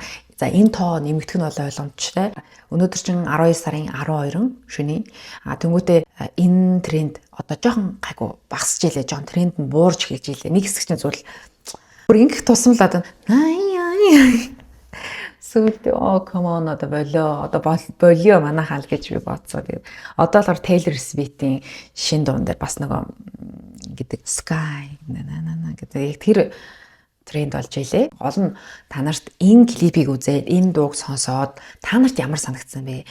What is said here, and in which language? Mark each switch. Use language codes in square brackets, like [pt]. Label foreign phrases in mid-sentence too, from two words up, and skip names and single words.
[mn] За энэ тоо нэмэгдэх нь бол ойлгомжтой. Өнөөдөр чинь 12 сарын 12 шөнийн. Тэнгүүтээ энэ тренд одоо жоохон гайгүй багасж илээ. Жоохон тренд нь буурж эхэлж илээ. Нэг хэсэг чинь зүйл бүр ингэх тусам л одоо сүүлдээ [en] come on [mn] одоо болио манайхаа л гэж би бодсоо. Тэгээд одоо л Taylor Swift-ийн шин дуун дээр бас нөгөө гэдэг Sky гэдэг тэр тренд болж илээ. Гол нь та нарт энэ клипийг үзээд энэ дууг сонсоод та нарт ямар санагдсан бэ?